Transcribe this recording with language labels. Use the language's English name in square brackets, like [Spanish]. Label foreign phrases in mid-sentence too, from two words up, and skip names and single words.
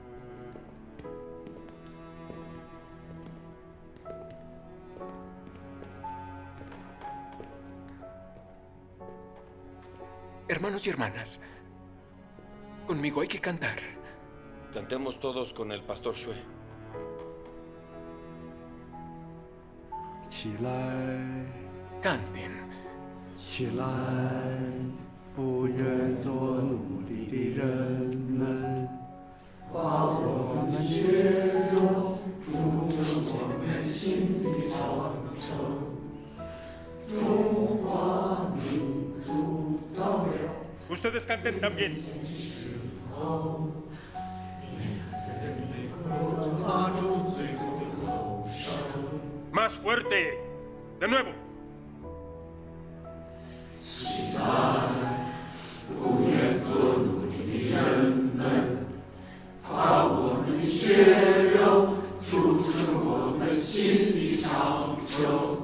[Spanish] Hermanos y hermanas, conmigo hay que cantar. Cantemos todos con el Pastor Xue. [Chinese] 起来， [Spanish] Canten. [Chinese] 起来，不愿做奴隶的人们，把我们血肉筑成我们心的长城。中华民族到了。 [Spanish] Ustedes canten también. Más fuerte. De nuevo. [Chinese] 不愿做奴隶的人们，把我们血肉筑成我们心的长城。